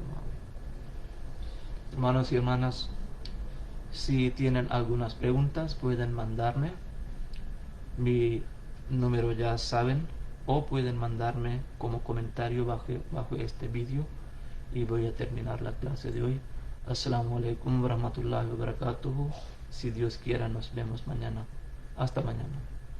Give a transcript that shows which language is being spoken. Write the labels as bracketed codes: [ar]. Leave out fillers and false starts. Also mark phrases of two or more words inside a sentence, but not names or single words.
[es] Hermanos y hermanas, si tienen algunas preguntas pueden mandarme. Mi número ya saben, o pueden mandarme como comentario bajo este vídeo, y voy a terminar la clase de hoy. [ar] السلام عليكم ورحمة الله وبركاته. [es] Si Dios quiera nos vemos mañana. Hasta mañana.